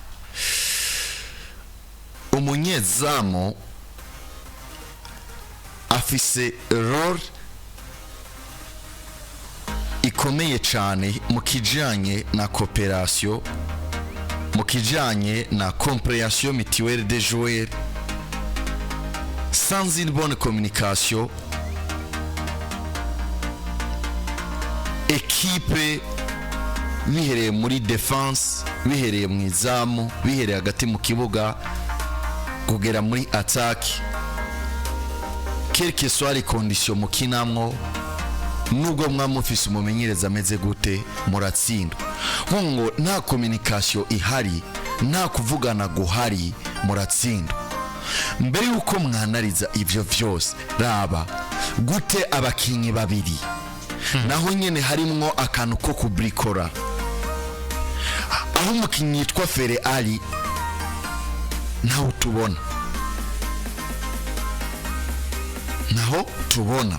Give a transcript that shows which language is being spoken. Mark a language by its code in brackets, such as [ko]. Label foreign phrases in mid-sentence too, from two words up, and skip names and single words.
[rn] umunyezamu afise role ikomeye cyane mu kijanye na coopération mu kijanye na [fr] compréhension mutuelle des joueurs sans une bonne communication [rn] équipe bihereye muri defense bihereye mu izamu bihereye hagati mu kibuga kugera muri attaque [fr] quelles que soient les conditions [rn] mukinamwo nubwo mwamufise umumenyereza ameze gute muratsindwa ngo nta communication ihari nta kuvugana guhari muratsindwa mbere yuko mwanariza ivyo vyose raba gute abakinyi babiri naho nyene harimwo akantu ko kubrikora aho umukinyi yitwa Fere Ali ntawe tubona naho tubona